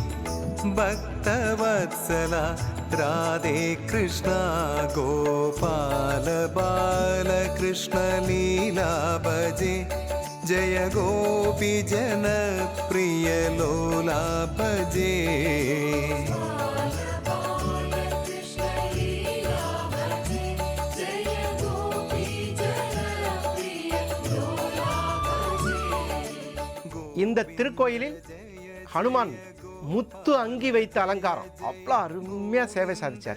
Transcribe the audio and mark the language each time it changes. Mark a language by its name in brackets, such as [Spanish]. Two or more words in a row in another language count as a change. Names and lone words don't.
[Sanskrit] भक्तवत्सला राधे कृष्णा गोपाल बाल कृष्ण लीला भजे जय गोपी जन प्रिय लोला भजे [Tamil] இந்த திருக்கோயிலில் ஹனுமான் முத்து அங்கி வைத்த அலங்காரம் அவ்வளோ அருமையாக சேவை சாதிச்சார்.